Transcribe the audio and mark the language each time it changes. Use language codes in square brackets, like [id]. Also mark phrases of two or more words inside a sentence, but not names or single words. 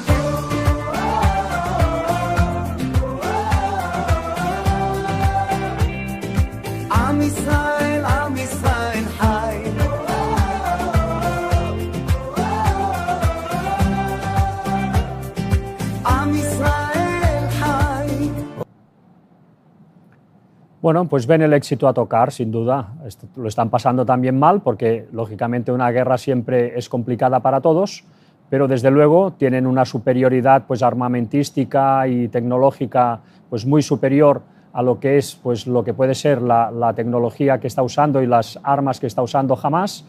[he] עם ישראל, עם ישראל חי. עם ישראל חי. [es] Bueno, pues ven el éxito a tocar, sin duda. Lo están pasando también mal porque, lógicamente, una guerra siempre es complicada para todos, pero desde luego tienen una superioridad pues, armamentística y tecnológica pues, muy superior a lo que es pues, lo que puede ser la tecnología que está usando y las armas que está usando Hamas.